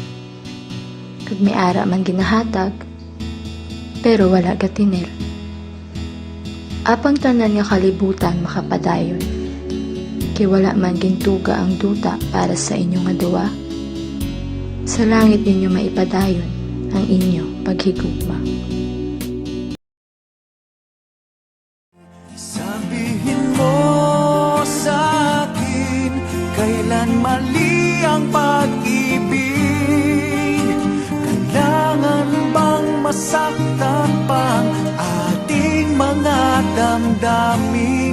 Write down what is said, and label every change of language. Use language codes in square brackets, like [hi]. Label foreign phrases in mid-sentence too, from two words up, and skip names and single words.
[hil] Kag may ara man ginahatag, pero wala gatinir. Apang tanan nga kalibutan makapadayon. Kay wala man gintuga ang duta para sa inyo nga duwa. Sa langit ninyo maipadayon ang inyo paghigugma. [tl] Sabihin mo sa akin, kailan mali ang pag-ibig? Kailangan bang masaktan pang ating mga damdamin?